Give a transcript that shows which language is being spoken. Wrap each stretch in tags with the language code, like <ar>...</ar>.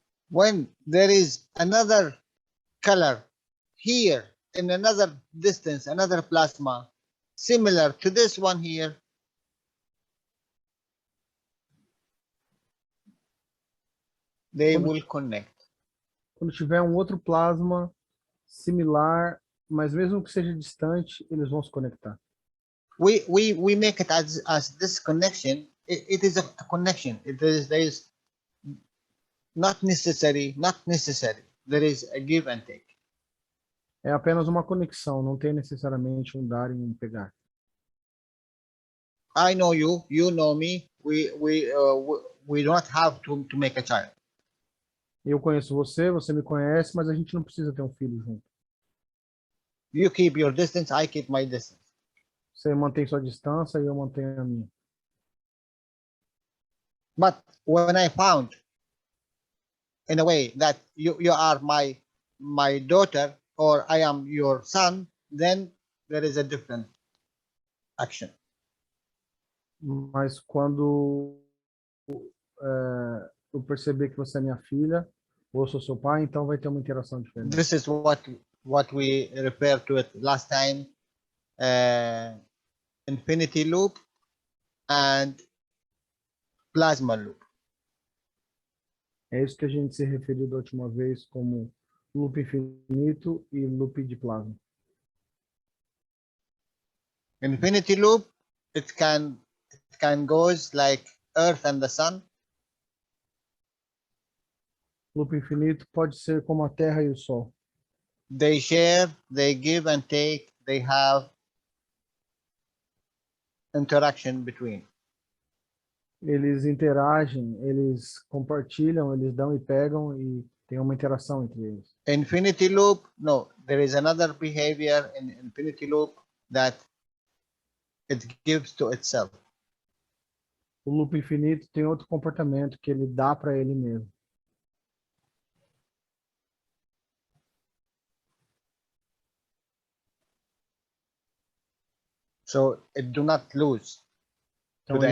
<en>When there is another color here in another distance, another plasma, similar to this one here, they will connect.</en> <pt>Quando tiver um outro plasma similar, mas mesmo que seja distante, eles vão se conectar.</pt> <en>We make it as this connection. It is a connection. There is not necessary. There is a give and take.</en> <pt>É apenas uma conexão, não tem necessariamente um dar e um pegar.</pt> <en>I know you, you know me. We don't have to make a child.</en> <pt>Eu conheço você, você me conhece, mas a gente não precisa ter um filho junto.</pt> <en>You keep your distance, I keep my distance.</en> <pt>Você mantém sua distância e eu mantenho a minha.</pt> <en>But when I found in a way that you are my daughter or I am your son, then there is a different action.</en> <pt>Mas quando eu perceber que você é minha filha, ou sou seu pai, então vai ter uma interação diferente.</pt> <en>This is what we referred to it last time, infinity loop and plasma loop.</en> <pt>É isso que a gente se referiu da última vez como loop infinito e loop de plasma.</pt> <en>Infinity loop, it can goes like Earth and the Sun.</en> <pt>Loop infinito pode ser como a Terra e o Sol.</pt> <en>They share, they give and take, they have interaction between.</en> <pt>Eles interagem, eles compartilham, eles dão e pegam e tem uma interação entre eles.</pt> <en>Infinity loop, no, there is another behavior in infinity loop that it gives to itself.</en> <pt>O loop infinito tem outro comportamento que ele dá para ele mesmo.</pt> <en>So it do not lose to</en> <pt>Então</pt> <en>the</en>